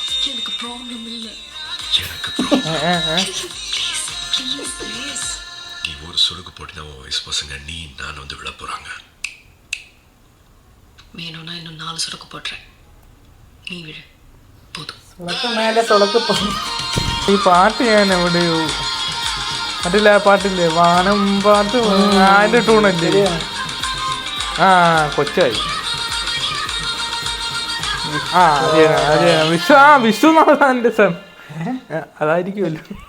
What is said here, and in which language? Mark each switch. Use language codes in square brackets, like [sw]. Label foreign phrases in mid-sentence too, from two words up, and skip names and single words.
[ta] எனக்கு ப்ராப்ளம் இல்ல. எனக்கு ப்ராப்ளம். ப்ளீஸ் நீ ஒரு சொடுக்கு போட்டு உன் வயசு பசங்க நீ நான் வந்து விழ போறாங்க. வேணும்னா இன்னும் 4 சொடக்கு போடுறேன், நீ விழு போதும். [ml] ഈ പാട്ട് ഞാൻ എവിടെയോ അതില്ല, പാട്ടില്ലേ വാനം പാട്ട്, അതിന്റെ ടൂണല്ലേ. കൊച്ചായി. വിശ്വനാഥന്റെ സൺ അതായിരിക്കുമല്ലോ.